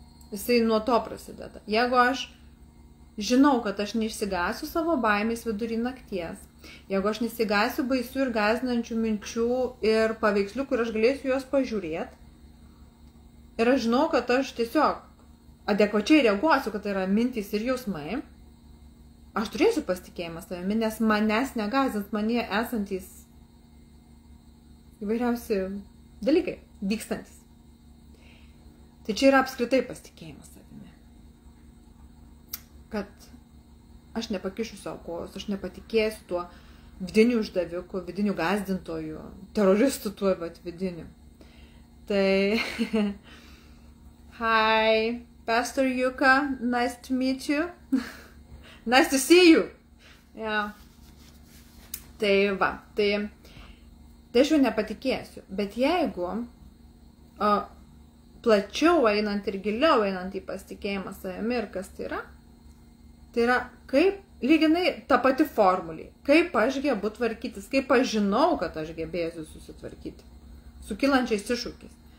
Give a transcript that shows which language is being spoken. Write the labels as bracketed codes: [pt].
[lt] Jisai nuo to prasideda. Jeigu aš žinau, kad aš neišsigąsiu savo baimės vidury nakties, jeigu aš nesigąsiu baisių ir gąsdinančių minčių ir paveikslių, kur aš galėsiu juos pažiūrėti, ir aš žinau, kad aš tiesiog adekvačiai reaguosiu, kad tai yra mintys ir jausmai, aš turėsiu pasitikėjimą savimi, nes manęs negąsdins manyje esantys įvairiausi dalykai, vykstantis. Tai čia yra apskritai pasitikėjimas savimi. Kad aš nepakišiu savo kojos, aš nepatikėsiu tuo vidiniu uždaviku, vidiniu gąsdintoju, teroristu tuo vidiniu. [en] Tai, hi, Pastor Yuka, nice to meet you. Nice to see you. Yeah. [lt] Tai va, tai aš jau nepatikėsiu. Bet jeigu plačiau einant ir giliau einant į pasitikėjimą savimi ir kas tai yra kaip, lyginai ta pati formulė, kaip aš gebu tvarkytis, kaip aš žinau, kad aš gebėsiu susitvarkyti su kylančiais iššūkiais.